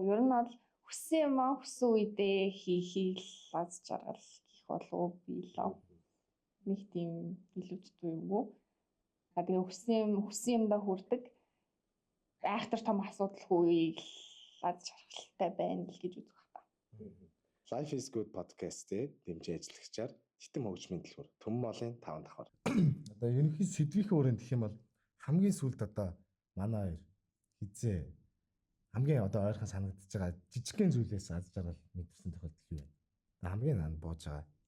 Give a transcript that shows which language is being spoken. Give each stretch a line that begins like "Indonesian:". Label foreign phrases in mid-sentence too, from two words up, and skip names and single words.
Mongolian: Ер нь бол хүссэн юм аа хүссэн үедээ хийхийг аз жаргал гэх болов би лав. Нэг тийм илүүцтэй юм уу? Тэгээ хүссэн юмдаа хүрдэг. Айхтар том асуудалгүй аз жаргалтай байна л гэж үзэх байна. Life is Good podcast-ийн дэмжиж ажиллагчаар Титэм хөгжмийн дэлгүүр Төмөн молын 5 давхар. Одоо ерөнхий сэдвийн хүрээнд гэх юм бол хамгийн сүүлд одоо манай хоёр хизээ хамгийн одоо ойрхон санагдаж байгаа жижигхэн зүйлээс аз жаргал мэдэрсэн тохиолдол юу вэ? Хамгийн наанд бууж байгаа.